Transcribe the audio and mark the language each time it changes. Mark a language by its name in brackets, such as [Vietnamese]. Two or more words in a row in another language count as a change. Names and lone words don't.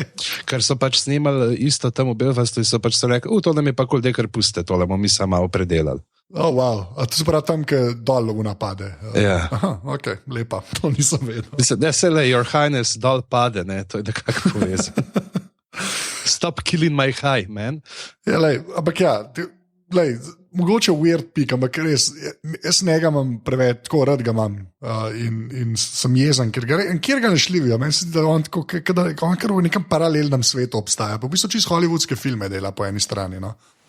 [Slovenian] Ker so pač snimali isto tam v Belfastu in so pač rekli, to nam je pa kul, kar puste, tole bomo mi samo malo predelali. [English] Oh, wow. [Slovenian] A to se pravi tam, ki dol napade. Ja. Aha, ok, lepa, to nisem vedel. Mislim, ne, se le, Your Highness dol pade, ne, to je nekako povezano. [English] Stop killing my high, man. [Slovenian] Ja, lej, ampak ja, mogoče weird pik, ampak res, jaz njega imam preveč, tako rad ga imam in sem jezen, kjer ga ne šljivijo. Meni se zdi, da on kar v nekem paralelnem svetu obstaja. Pa v bistvu čisto hollywoodske filme dela po eni strani, no.